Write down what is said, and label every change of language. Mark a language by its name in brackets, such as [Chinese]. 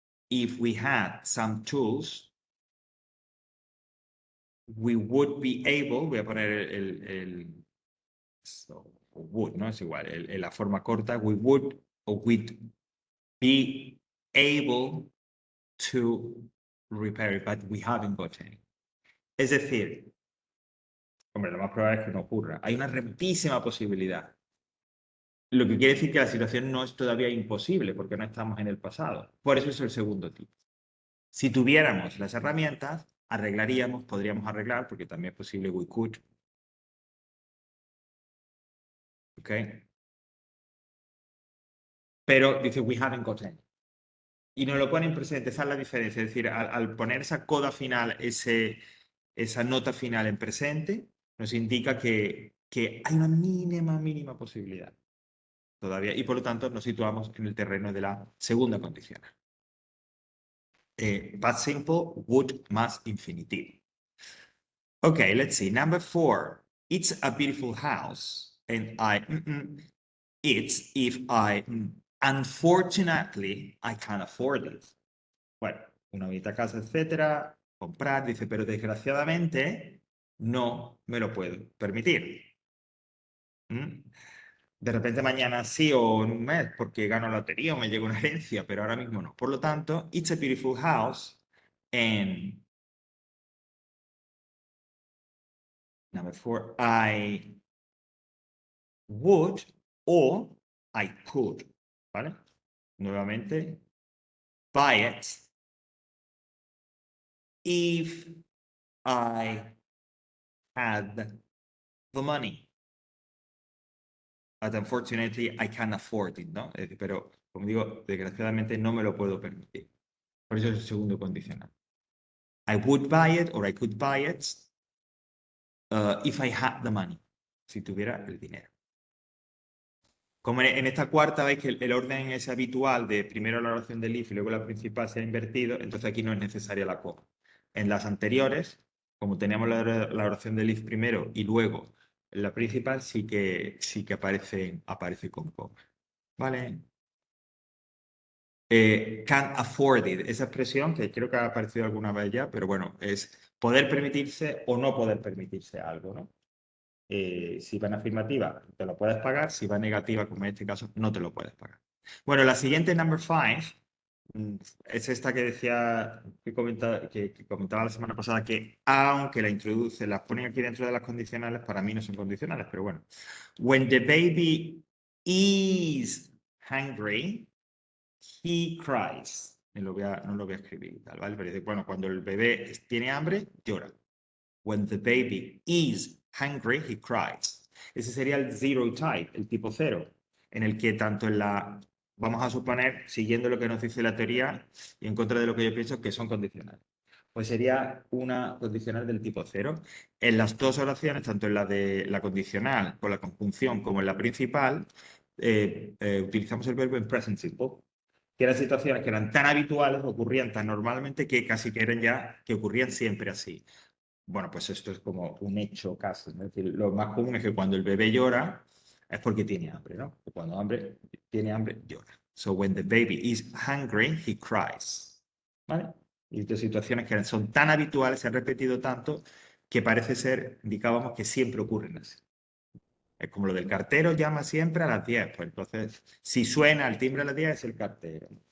[English] If we had some tools, we would be able, [Spanish] voy a poner [English] would, [Spanish] ¿no? Es igual, la forma corta, [English] we would or we'd be able to repair it, but we haven't got any. [Spanish] Es decir, hombre, lo más probable es que no ocurra. Hay una remotísima posibilidad. Lo que quiere decir que la situación no es todavía imposible porque no estamos en el pasado. Por eso es el segundo tipo. Si tuviéramos las herramientas, arreglaríamos, podríamos arreglar, porque también es posible [English] we could. [Spanish] ¿Ok? Pero dice [English] we haven't got any. [Spanish] Y nos lo ponen presente, esa es la diferencia. Es decir, al poner esa coda final, esa nota final en presente, nos indica que hay una mínima posibilidad todavía. Y por lo tanto nos situamos en el terreno de la segunda condición. [English] Past simple, would [Spanish] más infinitivo. [English] Okay, let's see. Number 4. It's a beautiful house. And it's if unfortunately, I can't afford it. [Spanish] Bueno, una bonita casa, etcétera, comprar, dice, pero desgraciadamente no me lo puedo permitir. ¿Mm? De repente mañana sí o en un mes porque gano la lotería o me llega una herencia, pero ahora mismo no. Por lo tanto, [English] it's a beautiful house and number 4, I would or I could, [Spanish] ¿vale? [English] Nuevamente, buy it if I had the money. But unfortunately, I can't afford it, ¿no? [Spanish] Pero, como digo, desgraciadamente no me lo puedo permitir. Por eso es el segundo condicional. [English] I would buy it or I could buy it if I had the money. [Spanish] Si tuviera el dinero. Como en esta cuarta veis que el orden es habitual de primero la oración del if y luego la principal se ha invertido, entonces aquí no es necesaria la coma. En las anteriores, como teníamos la oración del if primero y luego la principal, sí que aparece con coma. ¿Vale? Can't afford it, esa expresión que creo que ha aparecido alguna vez ya, pero bueno, es poder permitirse o no poder permitirse algo, ¿no? Si va en afirmativa, te lo puedes pagar, si va en negativa, como en este caso, no te lo puedes pagar. Bueno, la siguiente, number 5, es esta que decía, que comentaba la semana pasada, que aunque la introduce, las ponen aquí dentro de las condicionales, para mí no son condicionales, pero bueno. [English] When the baby is hungry, he cries. [Spanish] No lo voy a escribir, ¿vale? Pero dice, bueno, cuando el bebé tiene hambre, llora. [English] When the baby is hungry, he cries. [Spanish] Ese sería el zero type, el tipo cero, en el que tanto en la, vamos a suponer, siguiendo lo que nos dice la teoría y en contra de lo que yo pienso, que son condicionales. Pues sería una condicional del tipo cero. En las dos oraciones, tanto en la de la condicional con la conjunción como en la principal, utilizamos el verbo en present simple, que eran situaciones que eran tan habituales, ocurrían tan normalmente que casi que eran ya, que ocurrían siempre así. Bueno, pues esto es como un hecho casi, ¿no? Es decir, lo más común es que cuando el bebé llora es porque tiene hambre, ¿no? Cuando tiene hambre, llora. [English] So when the baby is hungry, he cries. [Spanish] ¿Vale? Y estas situaciones que son tan habituales, se han repetido tanto, que parece ser, indicábamos que siempre ocurren así. Es como lo del cartero llama siempre a las 10. Pues entonces, si suena el timbre a las 10, es el cartero.